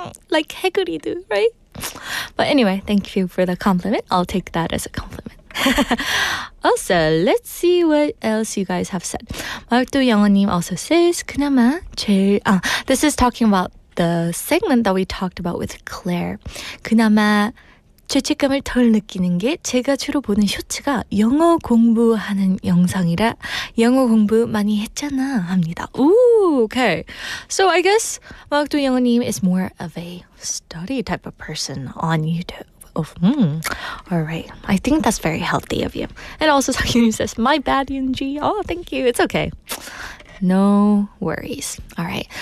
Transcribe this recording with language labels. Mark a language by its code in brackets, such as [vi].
[en] Like 해그리드, right? But anyway, thank you for the compliment. I'll take that as a compliment. Also, let's see what else you guys have said. 마을도 영어님 also says, [ko] 그나마 제일, [en] this is talking about the segment that we talked about with Claire. [ko] 그나마 죄책감을 덜 느끼는 게 제가 주로 보는 쇼츠가 영어 공부하는 영상이라 영어 공부 많이 했잖아 합니다. [en] Ooh, okay. So I guess 막두 영어님 is more of a study type of person on YouTube. Oh, all right. I think that's very healthy of you. And also, Sakyu says, my bad, Yoonji. Oh, thank you. It's okay. No worries. All right.